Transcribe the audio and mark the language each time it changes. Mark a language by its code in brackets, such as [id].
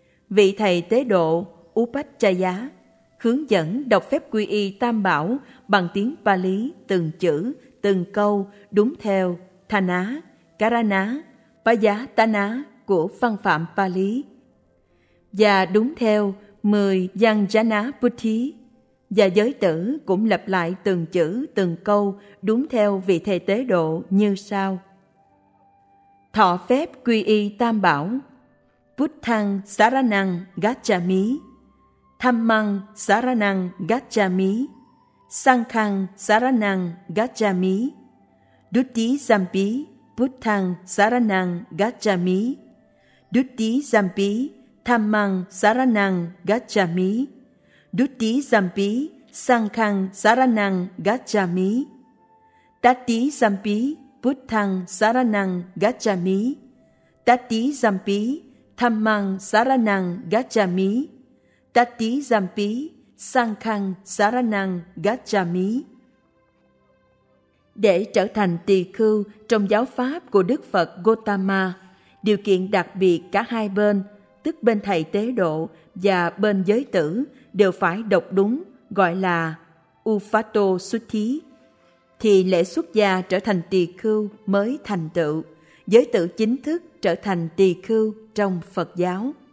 [vi] Vị thầy tế độ Upachaya hướng dẫn đọc phép quy y Tam Bảo bằng tiếng Pali từng chữ, từng câu đúng theo Thana, Karana, Payatana của văn phạm Pali. Và đúng theo 10 Yanjana Putti. Và giới tử cũng lặp lại từng chữ, từng câu đúng theo vị thầy tế độ như sau. Thọ phép quy y Tam Bảo. [pi] Buddhaṃ saraṇaṃ gacchami, Dhammaṃ saraṇaṃ gacchami, Sanghaṃ saraṇaṃ gacchami, Duttiyampi Buddhaṃ saraṇaṃ gacchami, Duttiyampi Dhammaṃ saraṇaṃ gacchami, Duttiyampi Sanghaṃ saraṇaṃ gacchami, Tattiyampi Buddhaṃ saraṇaṃ gacchami, Tattiyampi Dhammaṃ saraṇaṃ gacchami, Tattiyampi Sanghaṃ saraṇaṃ gacchami. [vi] Để trở thành tỳ khưu trong giáo pháp của Đức Phật Gotama, điều kiện đặc biệt cả hai bên, tức bên thầy tế độ và bên giới tử, đều phải đọc đúng, gọi là Upato Sutthi, thì lễ xuất gia trở thành tỳ khưu mới thành tựu, giới tử chính thức trở thành tỳ khưu trong Phật giáo.